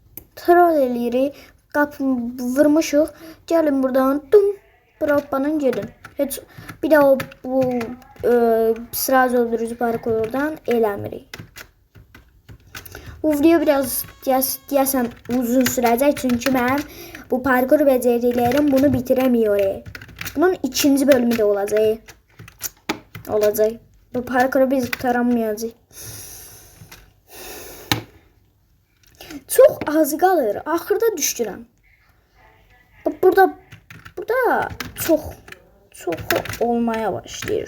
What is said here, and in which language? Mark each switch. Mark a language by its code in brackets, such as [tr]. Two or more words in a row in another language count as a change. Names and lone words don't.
[az] Troll eləyirik. Qapı vurmuşuq. Gəlin buradan hoppanın gedin. Heç bir də o bu sıra öldürücü parkurdan eləmirik. [tr] Bu video biraz deyəsən uzun sürəcək, çünki mən bu parkur becerilerim bunu bitiremiyor. Bunun ikinci bölümü de olacak. Bu parkuru biz tutamayacağız. Çok az kalır. [az] Axırda düşdürəm. Burada çok olmaya başlayır.